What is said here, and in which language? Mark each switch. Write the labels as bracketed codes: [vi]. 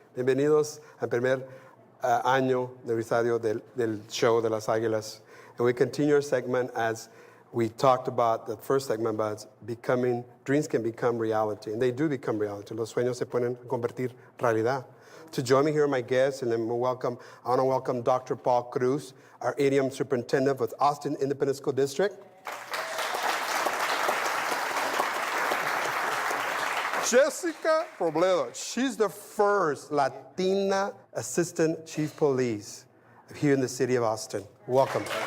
[es] Bienvenidos al primer año de aniversario del show de las Águilas. [en] And we continue our segment as we talked about the first segment about becoming, dreams can become reality. And they do become reality. [es] Los sueños se pueden convertir realidad. [en] To join me here are my guests, and then I want to welcome Dr. Paul Cruz, our idiom superintendent with Austin Independent School District. Jessica Robledo, she's the first Latina assistant chief police here in the city of Austin. Welcome.